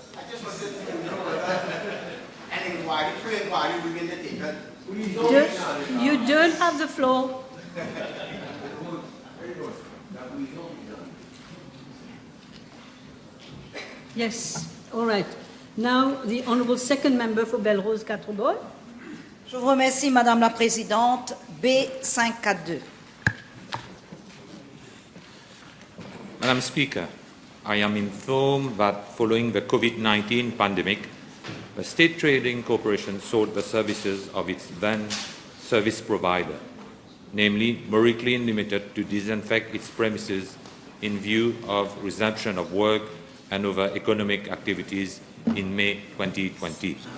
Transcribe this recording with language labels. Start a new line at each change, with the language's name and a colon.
English: I just wanted to know an inquiry, free inquiry within the table. You don't have the floor. Yes, all right. Now, the Honourable Second Member for Belrose Quatre-Bornes.
French: Je vous remercie, Madame la Présidente. B542.
English: Madam Speaker, I am informed that following the COVID-19 pandemic, the State Trading Corporation sold the services of its then service provider, namely Moriclean Limited, to disinfect its premises in view of resumption of work and other economic activities in May 2020.